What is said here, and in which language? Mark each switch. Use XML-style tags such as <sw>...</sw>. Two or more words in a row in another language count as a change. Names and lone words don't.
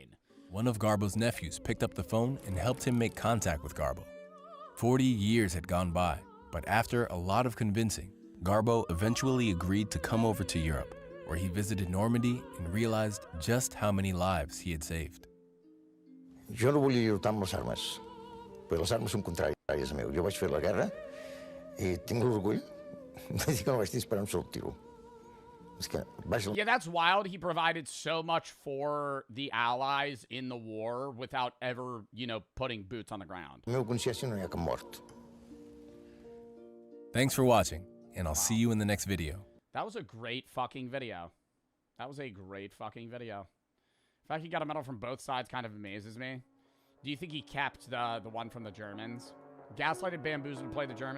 <en>one of Garbo's nephews picked up the phone and helped him make contact with Garbo. 40 years had gone by, but after a lot of convincing, Garbo eventually agreed to come over to Europe, where he visited Normandy and realized just how many lives he had saved.</en> <ca>Jo no volia lluitar amb les armes, però les armes són contràries a meu. Jo vaig fer la guerra i tinc l'orgull de dir que no vaig disparar un sol tiro. És que vaig...</ca> <en>Yeah, that's wild. He provided so much for the Allies in the war without ever, you know, putting boots on the ground.</en> <ca>La meva consciència no hi ha cap mort.</ca> <en>Thanks for watching, and I'll see you in the next video. That was a great fucking video. That was a great fucking video. The fact he got a medal from both sides kind of amazes me. Do you think he kept the one from the Germans? Gaslighted, bamboozled, and played the Germans.</en>